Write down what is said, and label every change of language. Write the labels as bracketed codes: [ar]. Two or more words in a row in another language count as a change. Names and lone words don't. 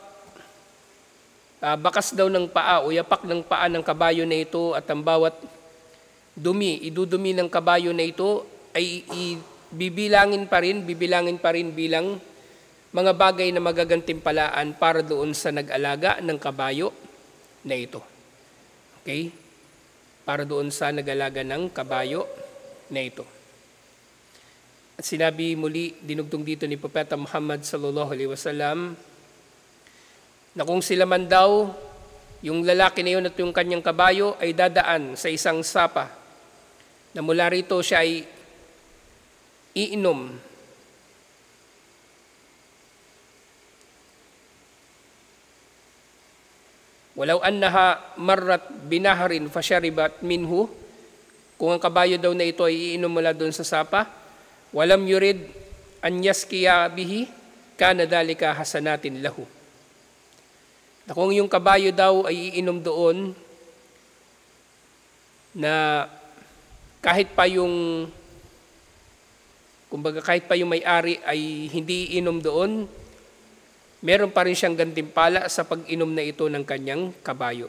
[tl] bakas daw ng paa o yapak ng paa ng kabayo na ito at ang bawat idudumi ng kabayo na ito ay bibilangin pa rin bilang mga bagay na magagantimpalaan para doon sa nag-alaga ng kabayo na ito. Okay? Para doon sa nag-alaga ng kabayo na ito. At sinabi muli, dinugtong dito ni Propeta Muhammad [ar] صلى الله عليه وسلم [tl] na kung sila man daw, yung lalaki na yun at yung kanyang kabayo ay dadaan sa isang sapa na mula rito siya ay iinom. [ar] ولو أنها مرت بنهر فشربت منه, [tl] kung ang kabayo daw na ito ay iinom mula doon sa sapa, [ar] ولم يرد أن يسقي به كان ذلك حسنات له. [tl] Na kung yung kabayo daw ay iinom doon, na kahit pa yung may-ari ay hindi iinom doon, meron pa rin siyang gantimpala sa pag-inom na ito ng kanyang kabayo.